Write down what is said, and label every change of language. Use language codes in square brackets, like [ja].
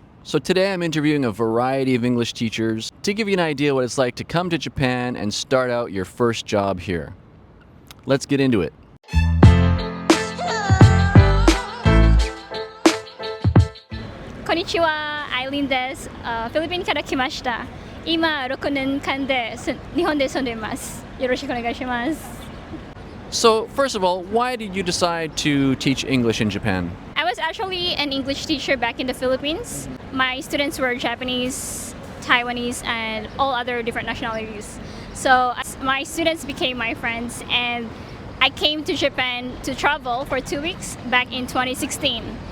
[en] So today I'm interviewing a variety of English teachers to give you an idea what it's like to come to Japan and start out your first job here. Let's get into it. [ja] Konnichiwa, Aileen です。フィリピンから来ました。今6年間で日本で住んでいます。よろしくお願いします。 [en] So, first of all, why did you decide to teach English in Japan? I was actually an English teacher back in the Philippines. My students were Japanese, Taiwanese, and all other different nationalities. So my students became my friends, and I came to Japan to travel for 2 weeks back in 2016.